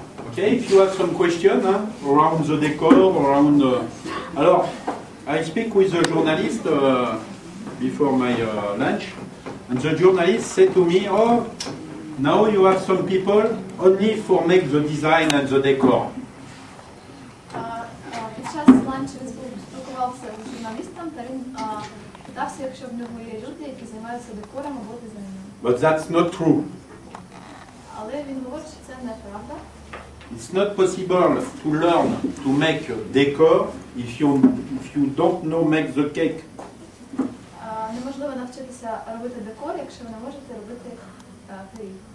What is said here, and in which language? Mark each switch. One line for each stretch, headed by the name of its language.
English: Okay, if you have some question around the decor, around.
French: Alors,
English: I speak with the journalist before my lunch, and the journalist said to me, "Oh, now you have some people only for make the design and the decor."
Ukrainian: Під час ланчу він спілкувався з журналістом, та він питався, якщо в нього є люди, які займаються декором або дизайном.
English: But that's not true.
Ukrainian: Але він говорить, що це неправда.
English: It's not possible to learn to make a decor if you don't know make the cake.
Ukrainian: Неможливо навчитися робити декор, якщо ви не можете робити пиріг.